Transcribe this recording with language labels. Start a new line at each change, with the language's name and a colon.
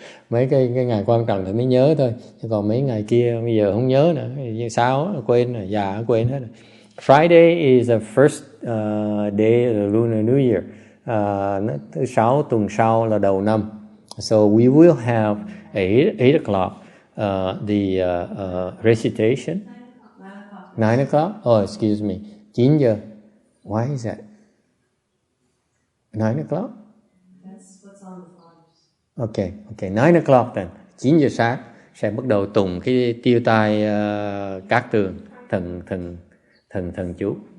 Vietnamese: Mấy cái ngày quan trọng thì mới nhớ thôi, còn mấy ngày kia bây giờ không nhớ nữa. Sao quên rồi, già quên hết rồi.
English: Friday is the first day of the Lunar New Year.
Vietnamese: Thứ sáu tuần sau là đầu năm.
English: So we will have 8 o'clock the recitation. 9 o'clock? Oh, excuse me. 9 giờ. Why is that? 9 o'clock? That's what's on the flyers. Okay, 9 o'clock then.
Vietnamese: 9 giờ sáng sẽ bắt đầu tụng cái tiêu tai cát tường thần chú.